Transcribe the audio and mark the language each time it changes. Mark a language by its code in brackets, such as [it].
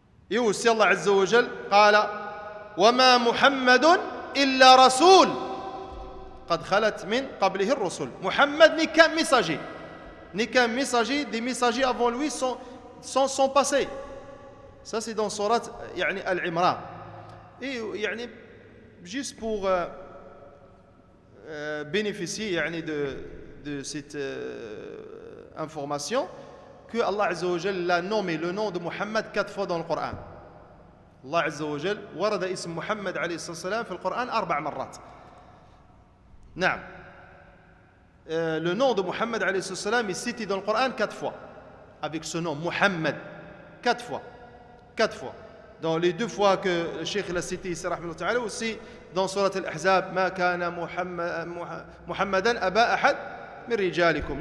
[fr] Et [ar] aussi Allah Azza wa Jal qala وما محمد إلا رسول قد خلت من قبله الرسل. [fr] Muhammad n'est qu'un messager. N'est qu'un messager. Des messagers avant lui sont passés. Ça c'est dans Surat Al-Imran. Et juste pour bénéficier de cette information, que Allah Azza wa Jal l'a nommé le nom de Muhammad 4 fois dans le Coran. [ar] Allah Azza wa Jal ورد اسم محمد عليه الصلاة والسلام في القرآن 4 مرات. نعم. [fr] Le nom de Muhammad [ar] عليه الصلاة والسلام [fr] est cité dans le Coran 4 fois. Avec ce nom, Muhammad. 4 fois. 4 fois. Dans les 2 fois que le Cheikh l'a cité ici, rahmatullahi ta'ala, aussi dans Surat Al-Ahzab, [ar] ما كان محمدا أبا أحد من رجالكم.